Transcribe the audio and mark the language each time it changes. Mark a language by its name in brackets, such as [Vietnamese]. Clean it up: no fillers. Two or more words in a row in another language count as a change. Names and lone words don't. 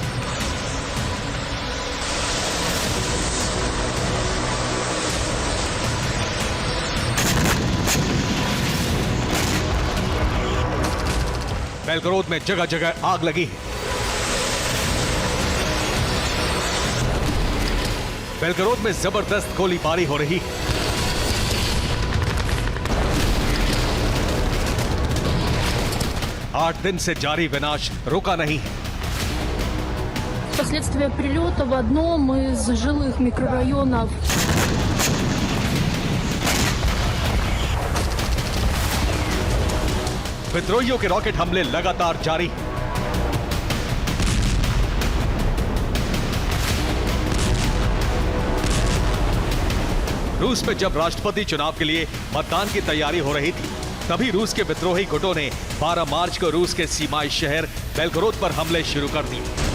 [Hindi] बेलगोरोड में जगह जगह आग लगी है। बेलगोरोड में जबरदस्त गोलीबारी हो रही है। आठ दिन से जारी विनाश रुका नहीं है। [Russian] Последствия прилета в одном из жилых микрорайонов. [Hindi] विद्रोहियों के रॉकेट हमले लगातार जारी हैं। रूस में जब राष्ट्रपति चुनाव के लिए मतदान की तैयारी हो रही थी तभी रूस के विद्रोही गुटों ने 12 मार्च को रूस के सीमाई शहर बेलगोरोड पर हमले शुरू कर दिए।